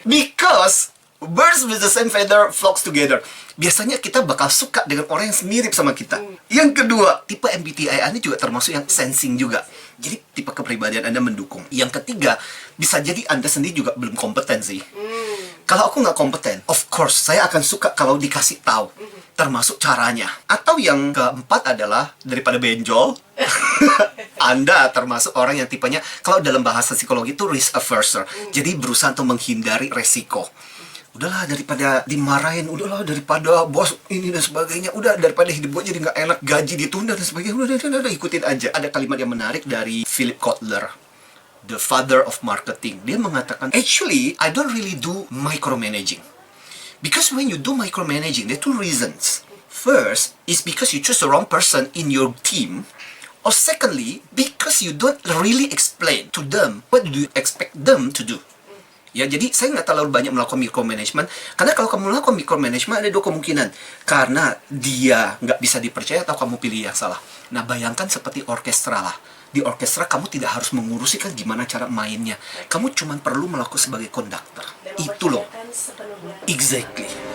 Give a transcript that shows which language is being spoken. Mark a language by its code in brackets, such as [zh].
[en] Because birds with the same feather flocks together. [id] Biasanya kita bakal suka dengan orang yang mirip sama kita. Yang kedua, tipe MBTI Anda juga termasuk yang sensing juga. Jadi tipe kepribadian Anda mendukung. Yang ketiga, bisa jadi Anda sendiri juga belum kompeten sih. Kalau aku nggak kompeten, of course saya akan suka kalau dikasih tahu, termasuk caranya. Atau yang keempat adalah daripada benjol, Anda termasuk orang yang tipenya, kalau dalam bahasa psikologi itu risk averse. Jadi berusaha untuk menghindari resiko. Udahlah daripada dimarahin, udahlah daripada bos ini dan sebagainya, udah daripada hidup gue jadi nggak enak, gaji ditunda dan sebagainya, udah ikutin aja. Ada kalimat yang menarik dari Philip Kotler, [en] the father of marketing. [id] Dia mengatakan, [en] actually I don't really do micromanaging, because when you do micromanaging, there are 2 reasons. First is because you choose the wrong person in your team, or secondly because you don't really explain to them what do you expect them to do. [id] Ya, jadi saya nggak terlalu banyak melakukan micromanagement, karena kalau kamu melakukan micromanagement ada 2 kemungkinan. Karena dia nggak bisa dipercaya atau kamu pilih yang salah. Nah, bayangkan seperti orkestra lah. Di orkestra kamu tidak harus mengurusi kan gimana cara mainnya. Kamu cuma perlu melakukan sebagai konduktor. Itu loh. Exactly.